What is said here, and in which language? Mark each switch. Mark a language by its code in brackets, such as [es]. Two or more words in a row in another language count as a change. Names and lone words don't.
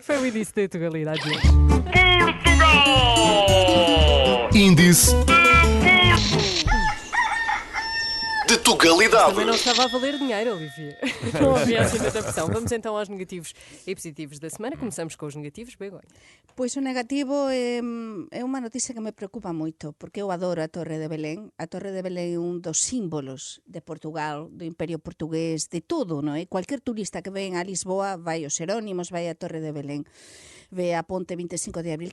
[pt] Foi o início da Tugalidade de hoje. Índice de Tugalidade. Também não estava a valer dinheiro, Olivia. Não havia assim tanta pressão. Vamos então aos negativos e positivos da semana. Começamos com os negativos, Begonha. [gl] Pois o negativo é unha noticia que me preocupa moito, porque eu adoro a Torre de Belén. A Torre de Belén é un dos símbolos de Portugal, do Imperio Portugués, de todo, non é? Cualquier turista que ven a Lisboa vai aos Xerónimos, vai á Torre de Belén, ve a Ponte 25 de Abril.